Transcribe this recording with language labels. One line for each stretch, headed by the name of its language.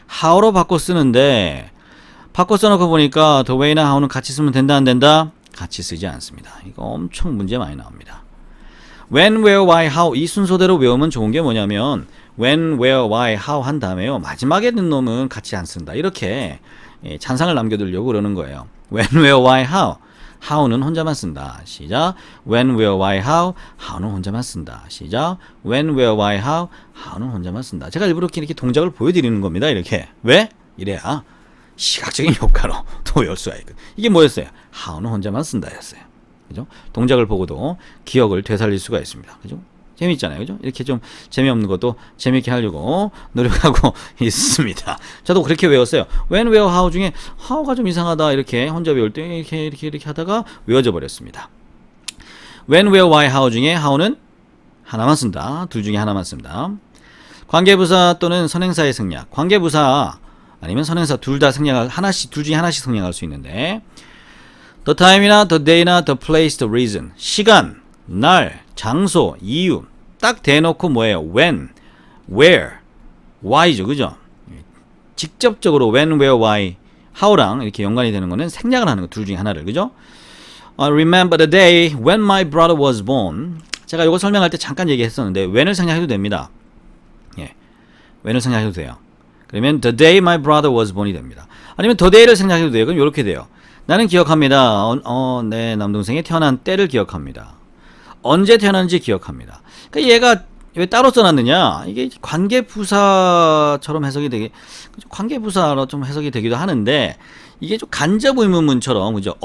Korean: how로 바꿔 쓰는데 바꿔 써놓고 보니까 the way나 how는 같이 쓰면 된다 안 된다? 같이 쓰지 않습니다. 이거 엄청 문제 많이 나옵니다. when, where, why, how 이 순서대로 외우면 좋은 게 뭐냐면 when, where, why, how 한 다음에요. 마지막에 있는 놈은 같이 안 쓴다. 이렇게 찬상을 남겨두려고 그러는 거예요.
English: when, where, why, how how는
Korean: 혼자만 쓴다. 시작.
English: when, where, why, how how는
Korean: 혼자만 쓴다. 시작.
English: when, where, why, how how는
Korean: 혼자만 쓴다. 제가 일부러 이렇게 동작을 보여드리는 겁니다. 이렇게. 왜? 이래야 시각적인 효과로 또 외울 수가 있거든요. 이게 뭐였어요? how는 혼자만 쓴다 였어요. 그죠? 동작을 보고도 기억을 되살릴 수가 있습니다. 그죠? 재밌잖아요. 그죠? 이렇게 좀 재미없는 것도 재밌게 하려고 노력하고 있습니다. 저도 그렇게 외웠어요. when, where, how 중에 how가 좀 이상하다 이렇게 혼자 외울 때 이렇게 하다가 외워져 버렸습니다.
English: when, where, why, how 중에 how는
Korean: 하나만 쓴다. 둘 중에 하나만 씁니다. 관계부사 또는 선행사의 생략. 관계부사 아니면 선행사 둘 다 생략할 하나씩 둘 중에 하나씩 생략할 수 있는데 the time이나 the day나 the place, the reason 시간, 날, 장소, 이유 딱 대놓고 뭐예요?
English: when, where, why죠, 그죠?
Korean: 직접적으로 when, where, why, how랑 이렇게 연관이 되는 거는 생략을 하는 거 둘 중에 하나를 그죠?
English: Remember the day when my brother was born.
Korean: 제가 이거 설명할 때 잠깐 얘기했었는데 when을 생략해도 됩니다. 예, when을 생략해도 돼요. 그러면
English: the day my brother was born이 됩니다.
Korean: 아니면 the day를 생략해도 돼요. 그럼 이렇게 돼요. 나는 기억합니다. 내 남동생이 태어난 때를 기억합니다. 언제 태어났는지 기억합니다. 그러니까 얘가 왜 따로 써놨느냐? 이게 관계부사처럼 해석이 되게 관계부사로 좀 해석이 되기도 하는데 이게 좀 간접 의문문처럼 그죠?